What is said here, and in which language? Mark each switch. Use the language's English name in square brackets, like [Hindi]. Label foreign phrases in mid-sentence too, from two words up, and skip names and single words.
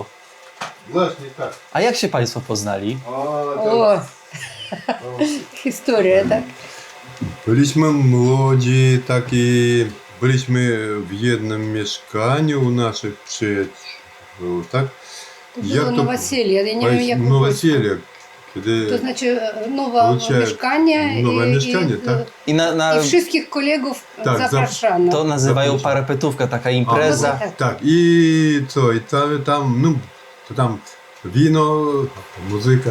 [Polish] Właśnie tak. A jak się państwo poznali? o, historia, tak? Byliśmy młodzi, takie... Byliśmy w jednym mieszkaniu u naszych przyjaciół, tak? To było [Russian] новоселье, я не [Polish] wiem jak Новоселье, kiedy... To znaczy nowe [Russian] Получается, [Polish] mieszkanie nowe mieszkanie, tak. I i wszystkich kolegów Tak, zapraszano. to nazywają parapetówka, taka impreza. tak. Tak, i co, i tam, no, to tam wino, muzyka.